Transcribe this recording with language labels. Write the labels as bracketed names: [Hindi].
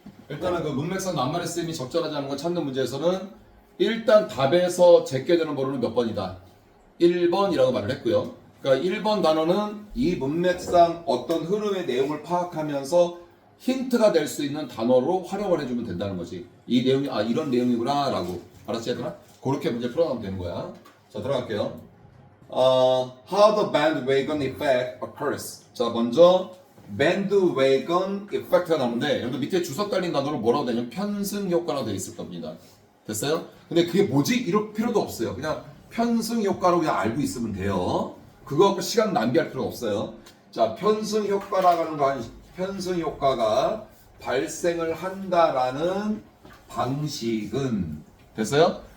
[Korean] 일단은 그 문맥상 낱말의 쓰임이 적절하지 않은 걸 찾는 문제에서는 일단 답에서 제껴되는 번호는 몇 번이다? 1번이라고 말을 했고요. 그러니까 1번 단어는 이 문맥상 어떤 흐름의 내용을 파악하면서 힌트가 될 수 있는 단어로 활용을 해주면 된다는 거지. 이 내용이 이런 내용이구나 라고. 알았지 얘들아? 그렇게 문제 풀어가면 되는 거야. 자, 들어갈게요. [English] How the bandwagon effect occurs. [Korean] 자, 먼저 bandwagon effect가 나오는데 여러분 밑에 주석 달린 단어로 뭐라고 되냐면 편승 효과라고 되어 있을 겁니다. 됐어요? 근데 그게 뭐지? 이럴 필요도 없어요. 그냥 편승 효과로 그냥 알고 있으면 돼요. 그거 갖고 시간 낭비할 필요 없어요. 자, 편승 효과라는 거 편승 효과가 발생을 한다라는 방식은 됐어요?